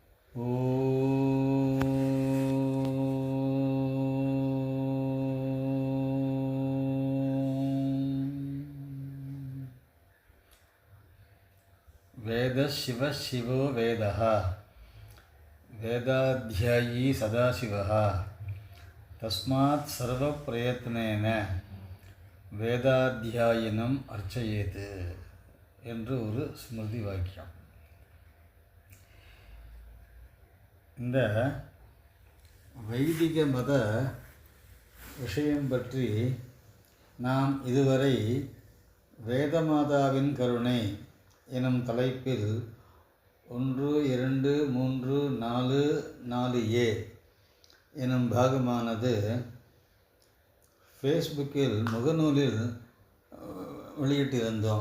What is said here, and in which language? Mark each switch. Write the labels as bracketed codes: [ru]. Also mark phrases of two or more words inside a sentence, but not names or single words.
[sa] वेद शिव शिवो वेदः वेदाध्यायी सदाशिवः तस्मात् सर्वप्रयत्नेन वेदाध्यायिनम् अर्चयेत् [ta] என்று ஒரு ஸ்மிருதி வாக்கியம். இந்த வைதிக மத விஷயம் பற்றி நாம் இதுவரை வேதமாதாவின் கருணை எனும் தலைப்பில் 1, 2, 3, 4, 4a எனும் பாகமானது ஃபேஸ்புக்கில் முகநூலில் வெளியிட்டிருந்தோம்.